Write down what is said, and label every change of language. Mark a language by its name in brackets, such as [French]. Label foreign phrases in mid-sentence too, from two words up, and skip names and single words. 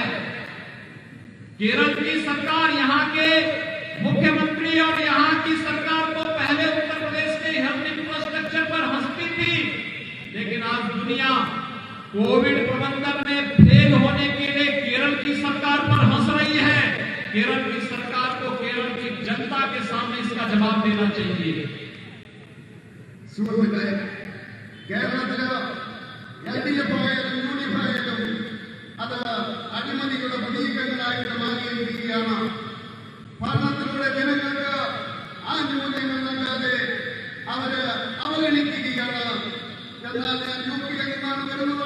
[Hindi] केरल की सरकार, यहाँ के मुख्यमंत्री और यहाँ की सरकार तो पहले उत्तर प्रदेश के हेल्थ इंफ्रास्ट्रक्चर पर हंसती थी, लेकिन आज दुनिया कोविड प्रबंधन में फेल होने के लिए केरल की सरकार पर हंस रही है। केरल की सरकार को केरल की जनता के सामने इसका जवाब देना चाहिए। [Malayalam] സുഹൃത്തുക്കളെ, കേരളത്തില് LDF ആയാലും UDF ആയാലും അത് അഴിമതികളുടെ പ്രതീകങ്ങളായിട്ട് മാറിയിരിക്കുകയാണ്. ഭരണത്തിലൂടെ ജനങ്ങൾക്ക് ആനുകൂല്യങ്ങൾ നൽകാതെ അവര് എന്നാൽ ഞാൻ യുപിയിൽ നിന്നാണ് വരുന്നത്.